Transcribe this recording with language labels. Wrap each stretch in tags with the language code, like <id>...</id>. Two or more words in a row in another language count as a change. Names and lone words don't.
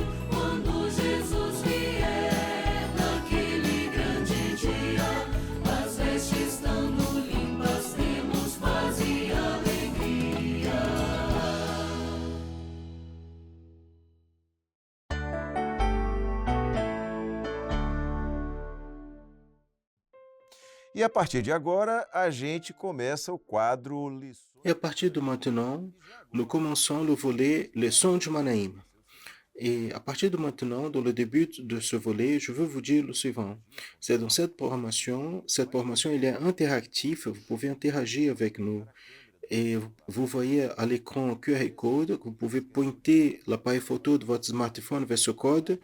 <pt>Quando Jesus vier naquele grande dia, as vestes estando limpas, temos paz e alegria. E a partir de agora, a gente começa o quadro Lições.</pt> <fr>Et à partir de maintenant, nous commençons le volet Leçon du Manaïm. Et à partir de maintenant, dans le début de ce volet, je veux vous dire le suivant. C'est dans cette programmation, elle est interactive, vous pouvez interagir avec nous. Et vous voyez à l'écran un QR code, que vous pouvez pointer l'appareil photo de votre smartphone vers ce code.</fr>